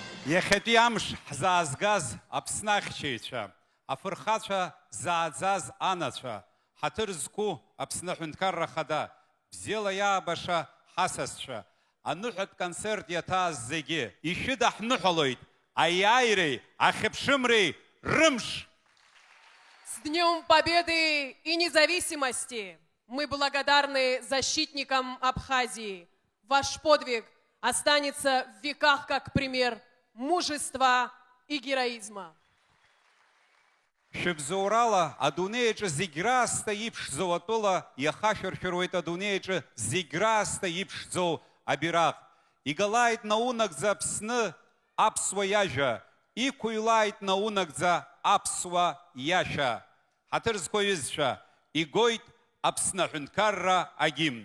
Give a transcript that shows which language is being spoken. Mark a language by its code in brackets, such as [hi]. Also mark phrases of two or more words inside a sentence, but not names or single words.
[ab] Иахьатәи амш ҳзаазгаз Аԥсны ахьчаҩцәа, афырхацәа зааӡаз анацәа, ҳаҭыр зқәу Аԥсны Аҳәынҭқарра Ахада, бзиала иаабаша ҳасасцәа, аныҳәатә концерт иаҭааз зегьы, ишәыдаҳныҳәалоит аиааиреи, ахьыԥшымреи рымш! [ru] С Днем Победы и Независимости! Мы благодарны защитникам Абхазии. Ваш подвиг останется в веках как пример мужества и героизма. [ab] Шәыбзоурала адунеиаҿы зегь раасҭа иԥшӡоу атәыла иахашәыршәыруеит адунеиаҿы зегь раасҭа иԥшӡоу абираҟ. Игалааит наунагӡа Аԥсны аԥсуа иажәа, иқәыҩлааит наунагӡа аԥсуа иашәа. Ҳаҭыр зқәу аҩызцәа, игоит Аԥсны Аҳәынҭқарра агимн.